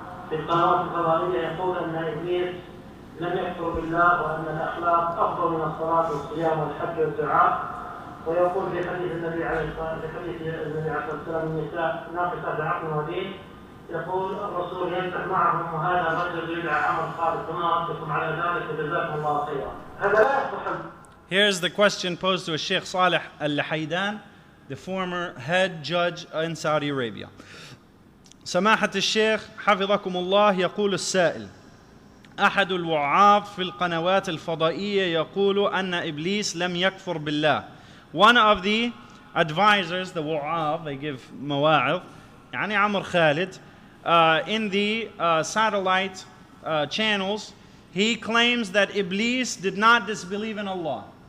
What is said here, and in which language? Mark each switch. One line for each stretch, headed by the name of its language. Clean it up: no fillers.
Arabic: في القنوات الفضائية يقول أن إبليس لم يكفر بالله وأن الأخلاق أفضل من الصلاة والصيام والحج والدعاء، ويقول في حديث النبي عليه الصلاة والسلام النساء ناقصة بعقل ودين، يقول الرسول يمسح معهم وهذا الرجل يدعى عمر خالد، فما ردكم على ذلك وجزاكم الله خيرا. هذا لا يصح.
English: Here's the question posed to a Shaykh Salih al-Luhaydan, the former head judge in Saudi Arabia.
Arabic: سماحة الشيخ حفظكم الله، يقول السائل: أحد الوعاظ في القنوات الفضائية يقول أن إبليس لم يكفر بالله.
English: One of the advisors, the wa'av, they give mawa'id, يعني Amr Khalid, in the satellite channels, he claims that Iblis did not disbelieve in Allah.